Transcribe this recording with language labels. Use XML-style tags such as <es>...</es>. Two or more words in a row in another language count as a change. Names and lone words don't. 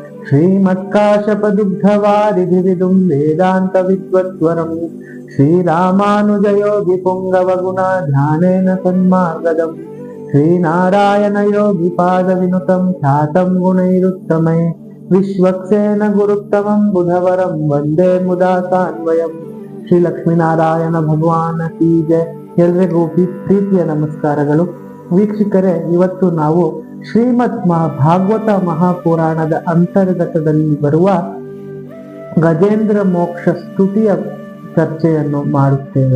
<sa>श्रीमत्काश्यपदुग्धवारिधिविदुं वेदान्त विद्वत्वरम् श्रीरामानुजयोगि पुंगवगुणा ध्यानेन सन्मार्गदम् श्रीनारायण योगी पाद विनुतं ख्यातं गुणैरुत्तमै विश्वक्सेन गुरुत्तमं बुधवरं वंदे मुदा सान्वयम्</sa> <hi>श्री लक्ष्मीनारायण भगवान की जय.</hi> <kn>ಎಲ್ರಿಗೂ ಪ್ರೀತಿಯ ನಮಸ್ಕಾರಗಳು. ವೀಕ್ಷಕರೇ, ಇವತ್ತು ನಾವು ಶ್ರೀಮದ್ ಭಾಗವತ ಮಹಾಪುರಾಣದ ಅಂತರ್ಗತದಲ್ಲಿ ಬರುವ ಗಜೇಂದ್ರ ಮೋಕ್ಷ ಸ್ತುತಿಯ ಚರ್ಚೆಯನ್ನು ಮಾಡುತ್ತೇವೆ.</kn>